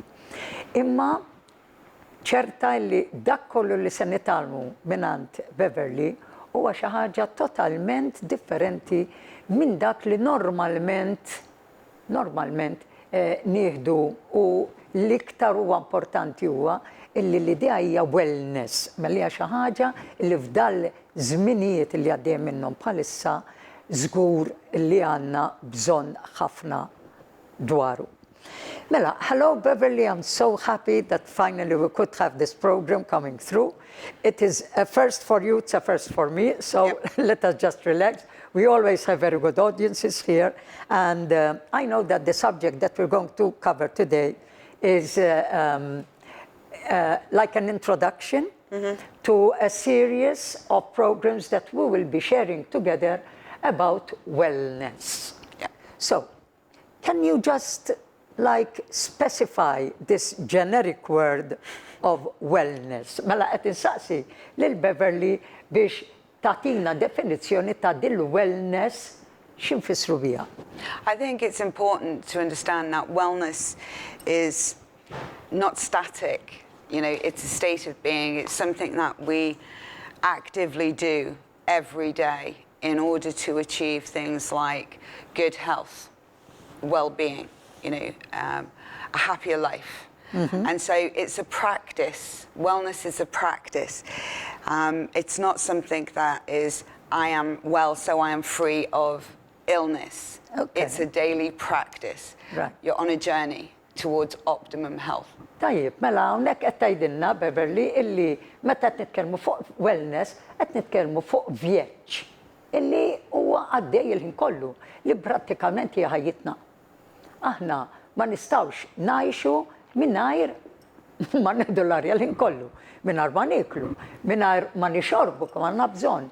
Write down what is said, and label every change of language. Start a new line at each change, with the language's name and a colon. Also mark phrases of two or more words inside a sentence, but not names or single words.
Maltese: Imma ċerta li dak kollu li se nitalmu mingħand Beverly huwa xi ħaġa totalment differenti minn dak li normalment nieħdu u l-iktar huwa importanti huwa illi l-idea hija wellness, mela hija xi ħaġa li f'dal żminijiet li għaddejjem minnhom bħalissa żgur li għandna bżonn ħafna dwaru. Mela,
English: hello Beverly, I'm so happy that finally we could have this program coming through. It is a first for you, it's a first for me, so let us just relax. We always have very good audiences here, and I know that the subject that we're going to cover today is like an introduction to a series of programs that we will be sharing together about wellness. Yeah. So, can you just like specify this generic word of wellness?
Maltese: Mela qed insaqsi lil Beverly biex tatina definizzjoni ta' dil wellness x'infissru biha.
English: I think it's important to understand that wellness is not static. You know, it's a state of being. It's something that we actively do every day in order to achieve things like good health, well-being, you know, a happier life. And so it's a practice. Wellness is a practice. It's not something that is, I am well, so I am free of illness. Okay. It's a daily practice. Right. You're on a journey towards optimum health.
Maltese: Tajjeb, mela hawnhekk qed tgħidilna Beverly illi meta qed nitkellmu fuq wellness qed nitkellmu fuq vjeġġ illi huwa għaddej il-ħin kollu li prattikament hija ħajjitna. Aħna ma nistgħux ngħixu mingħajr ma nieħdu l-arja l-ħin kollu, mingħajr ma niklu, mingħajr ma nixorbu kemm għandna bżonn.